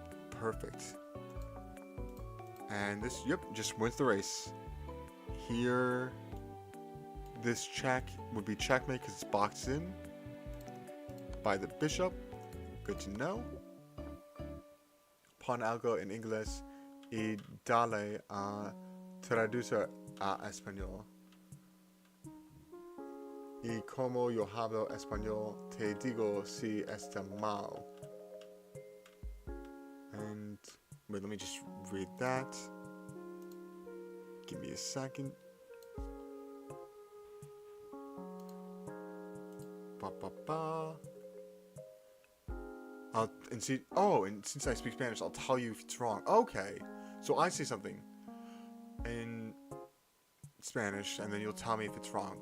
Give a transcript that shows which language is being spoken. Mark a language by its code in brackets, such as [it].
[en] Perfect. And this, yep, just wins the race. Here, this check would be checkmate because it's boxed in by the bishop. Good to know. [es] Pon algo en inglés y dale a traducir a español. Y como yo hablo español, te digo si está mal. [en] And wait, let me just read that. Give me a second. Ba ba ba. And since I speak Spanish, I'll tell you if it's wrong. Okay, so I say something in Spanish, and then you'll tell me if it's wrong.